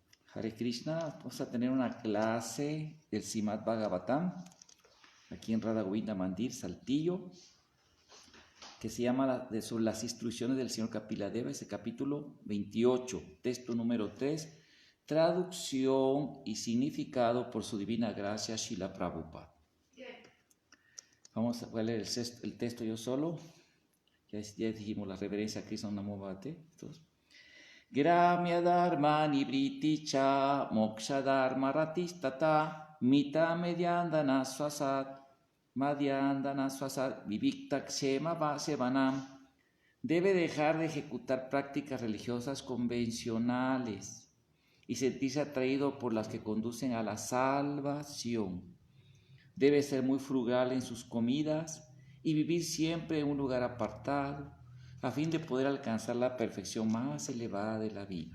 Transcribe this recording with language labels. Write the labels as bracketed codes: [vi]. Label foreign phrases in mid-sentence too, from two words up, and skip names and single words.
[sa] Hare Krishna, [es] vamos a tener una clase del Srimad Bhagavatam aquí en Radha Govinda Mandir, Saltillo, que se llama sobre las instrucciones del señor Kapiladeva, ese capítulo 28, texto número 3, traducción y significado por su divina gracia Srila Prabhupada. Vamos a leer el texto yo solo. Ya dijimos la reverencia a [sa] Krishna Namo Bhagavate. Gramya dharma nibriti cha moksha dharma ratistata mita medyandana swasat vivikta kshema vasevanam. [es] Debe dejar de ejecutar prácticas religiosas convencionales y sentirse atraído por las que conducen a la salvación. Debe ser muy frugal en sus comidas y vivir siempre en un lugar apartado, a fin de poder alcanzar la perfección más elevada de la vida.